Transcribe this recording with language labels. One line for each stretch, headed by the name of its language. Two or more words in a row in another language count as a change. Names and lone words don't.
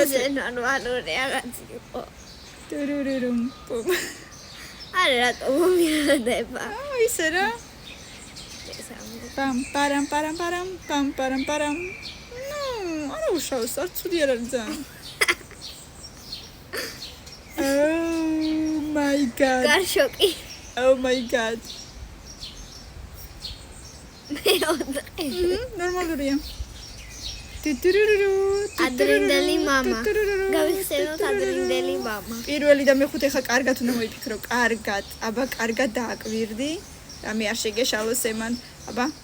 Georgian: აი ეს ნორმალური რაღაც იყო. ტურურურუმ. არა რატომ მომიადება. ისე რა. პამ პარამ. არა უშავს, არ ცუდი არ არის ძალიან.
English: Oh my god.
Georgian: გარშოკი.
English: Oh my god.
Georgian: მეოთხე. ნორმალურია. ტურურურუ. ადრინდელი мама. გავიხსენოთ ადრინდელი мама. პირველი და მეხუთე ხა კარგად უნდა მოიფიქრო, კარგად. აბა, კარგად დააკვირდი. რამე არ შეგეშალოს ემან. აბა.